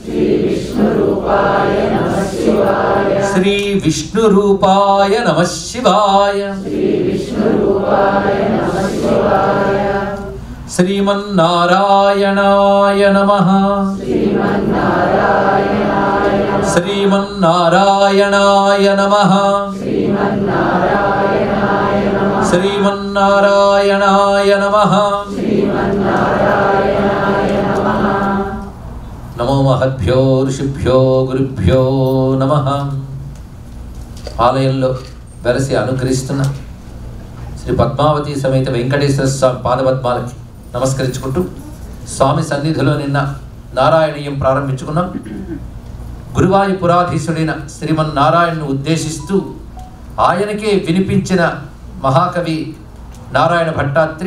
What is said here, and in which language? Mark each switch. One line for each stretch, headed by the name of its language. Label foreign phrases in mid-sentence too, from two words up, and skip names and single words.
Sanskrit: श्री विष्णुरूपाय नमः शिवाय श्रीमन्नारायणाय नमः श्रीमन्नारायणाय नमः श्रीमन्नारायणाय नमः नमो महद्भ्यो ऋषिभ्यो गुरुभ्यो नमः
Telugu: ఆలయంలో వెలసి అనుగ్రహిస్తున్న శ్రీ పద్మావతి సమేత వెంకటేశ్వర స్వామి పాదపద్మాలకి నమస్కరించుకుంటూ స్వామి సన్నిధిలో నిన్న నారాయణీయం ప్రారంభించుకున్నాం. గురువాయుపురాధీశుడైన శ్రీమన్నారాయణను ఉద్దేశిస్తూ ఆయనకే వినిపించిన మహాకవి నారాయణ భట్టాత్రి.